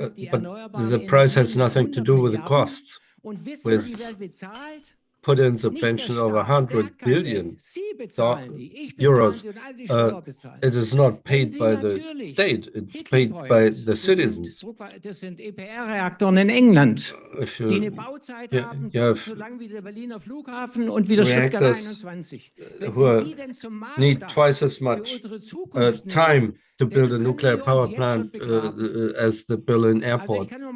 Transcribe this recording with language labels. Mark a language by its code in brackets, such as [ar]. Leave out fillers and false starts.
[en] But the price has nothing to do with the costs. With put in subvention of 100 billion euros, it is not paid by the state, it's paid by the citizens. [de] Das sind EPR-Reaktoren in England, die eine Bauzeit haben, so lang wie der Berliner Flughafen und wie der Stuttgart 21. [en] Who need twice as much time to build a nuclear power plant as the Berlin airport.